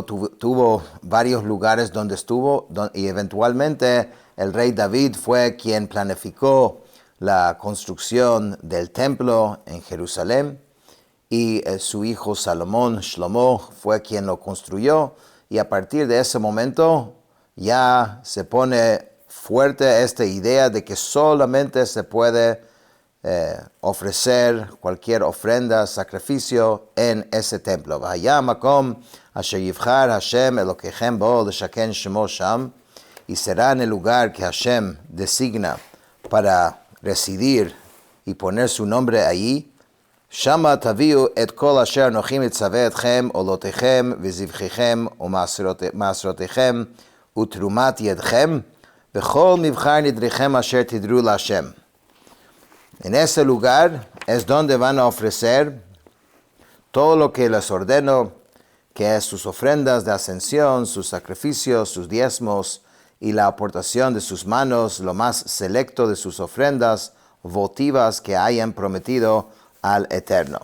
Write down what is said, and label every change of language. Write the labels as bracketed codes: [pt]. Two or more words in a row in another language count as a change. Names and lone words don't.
[es] tuvo varios lugares donde estuvo y eventualmente el rey David fue quien planificó la construcción del templo en Jerusalén y su hijo Salomón, Shlomo, fue quien lo construyó, y a partir de ese momento ya se pone fuerte esta idea de que solamente se puede ofrecer cualquier ofrenda, sacrificio en ese templo. Y será en el lugar que Hashem designa para residir y poner su nombre allí. [he] שמה תביאו את כל אשר אנכי מצוה אתכם עולתיכם וזבחיכם ומעשרתיכם ותרומת ידכם בכל מבחר נדריכם אשר תדרו להשם. [es] En ese lugar es donde van a ofrecer todo lo que les ordeno, que es sus ofrendas de ascensión, sus sacrificios, sus diezmos y la aportación de sus manos, lo más selecto de sus ofrendas votivas que hayan prometido al Eterno.